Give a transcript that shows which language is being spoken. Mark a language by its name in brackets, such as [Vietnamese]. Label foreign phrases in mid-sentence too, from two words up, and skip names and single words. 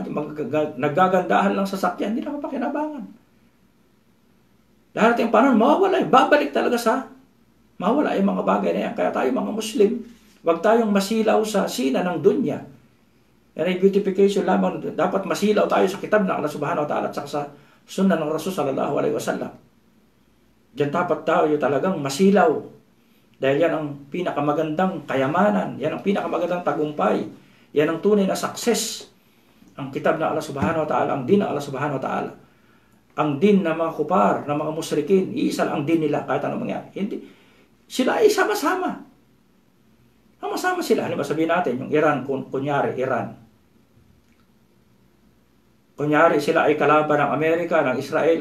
[Filipino] Yung mga nagagandahan lang sa sakyan, hindi napapakinabangan. Dahil yung panahon, mawawala. Babalik talaga mawawala yung mga bagay na yan. Kaya tayo mga Muslim, huwag tayong masilaw sa sina ng dunya. Yan ay beautification lamang. Dapat masilaw tayo sa kitab ng Allah [Arabic] سبحانه وتعالى [Filipino] at sa sunnah ng Rasul [Arabic] صلى الله عليه وسلم. [Filipino] Diyan dapat tayo talagang masilaw. Dahil yan ang pinakamagandang kayamanan. Yan ang pinakamagandang tagumpay. Yan ang tunay na success. Ang kitab na Allah [Arabic] سبحانه وتعالى, [Filipino] ang din na Allah [Arabic] سبحانه وتعالى. [Filipino] Ang din ng mga kupar, ng mga musrikin, iisa lang ang din nila kahit anong mangyari. Hindi. Sila ay sama-sama. Sama-sama sila. Ano ba sabihin natin? Yung Iran, kunyari, Iran. Kunyari, sila ay kalaban ng Amerika, ng Israel.